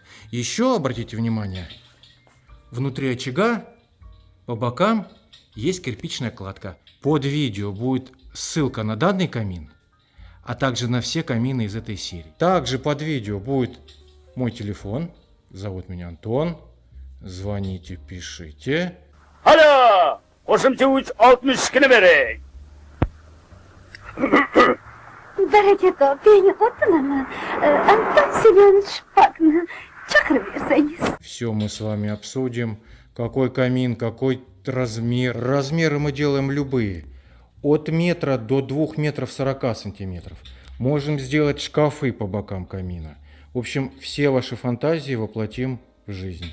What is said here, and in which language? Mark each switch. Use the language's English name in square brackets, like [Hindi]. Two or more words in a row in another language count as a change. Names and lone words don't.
[Russian] Еще обратите внимание, внутри очага по бокам есть кирпичная кладка. Под видео будет ссылка на данный камин, а также на все камины из этой серии. Также под видео будет мой телефон. Зовут меня Антон. Звоните, пишите. [Uzbek] Alo! Qo'shimcha 62 bering. Baraka aka, beni xotinimi Anton Semyonovich Pokni chaqirib bersangiz. [Russian] Все мы с вами обсудим. Какой камин, какой размер. Размеры мы делаем любые. От метра до 2 метров 40 сантиметров. Можем сделать шкафы по бокам камина. В общем, все ваши фантазии воплотим в жизнь.